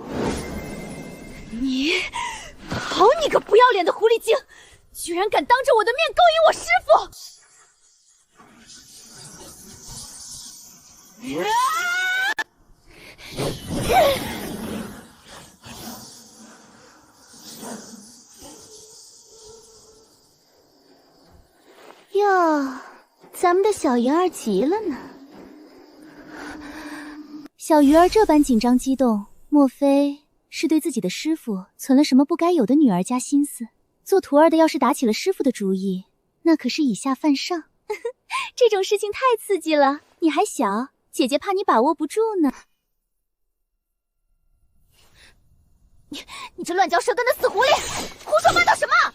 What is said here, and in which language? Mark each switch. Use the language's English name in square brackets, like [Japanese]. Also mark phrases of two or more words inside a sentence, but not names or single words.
[Chinese] 你，好你個不要臉的狐狸精，居然敢當着我的面勾引我師父！喲，咱們的小魚兒急了呢。小魚兒這般緊張激動，莫非是對自己的師父存了什麼不該有的女兒家心思？做徒兒的要是打起了師父的主意，那可是以下犯上。這種事情太刺激了，你還小，姐姐怕你把握不住呢。你這亂嚼舌根的死狐狸，胡說八道什麼？